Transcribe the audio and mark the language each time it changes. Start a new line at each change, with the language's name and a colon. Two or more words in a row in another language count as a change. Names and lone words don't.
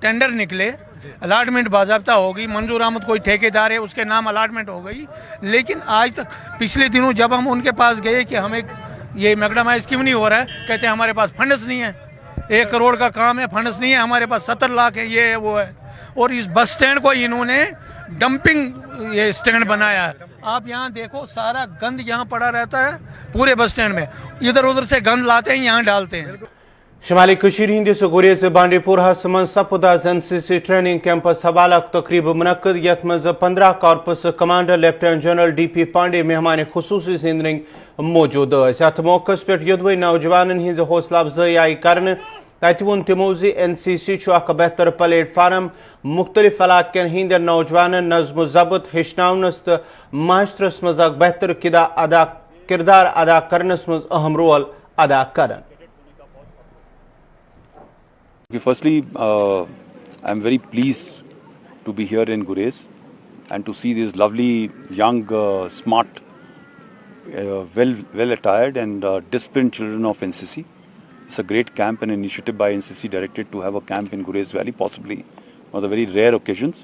Hindi: टेंडर निकले, अलाटमेंट बाज़ाब्ता हो गई, मंजूर अहमद कोई ठेकेदार है उसके नाम अलाटमेंट हो गई, लेकिन आज तक पिछले दिनों जब हम उनके पास गए कि हमें ये मैकडामाइज क्यों नहीं हो रहा है, कहते हैं हमारे पास फंड्स नहीं है, 1 करोड़ का काम है, फंड्स नहीं है हमारे पास, 70 लाख है, ये है वो है। और इस
English: bus stand
Hindi: को इन्होंने डंपिंग ये स्टैंड बनाया है। आप यहाँ देखो, सारा गंद यहाँ पड़ा रहता है पूरे
English: bus stand
Hindi: में, इधर उधर से गंद लाते हैं यहाँ डालते हैं।
Kashmiri: شمالی کشیر ہندس گریز بانڈی پورہس من سپداز NCC
English: training camps
Kashmiri: حوالہ تقریب منعقد یت مز 15
English: Corps Commander Lieutenant General
Kashmiri: DP پانڈے مہمان خصوصی سندرنگ موجود ث ات موقع پہ یدوے نوجوان ہز حوصلہ افزائی آئی کرنے تت ون تمو زِ NCC اخ بہتر پلیٹ فارم مختلف علاقن ہند نوجوان نظم و ضبط ہچنس تو معاشرس مز اخ بہتر کردار ادا کرنس مز اہم رول ادا کرن.
English: Okay, firstly, I'm very pleased to be here in Gurez and to see these lovely, young, smart, well attired and disciplined children of NCC. It's a great camp, an initiative by NCC directed to have a camp in Gurez Valley, possibly one of the very rare occasions.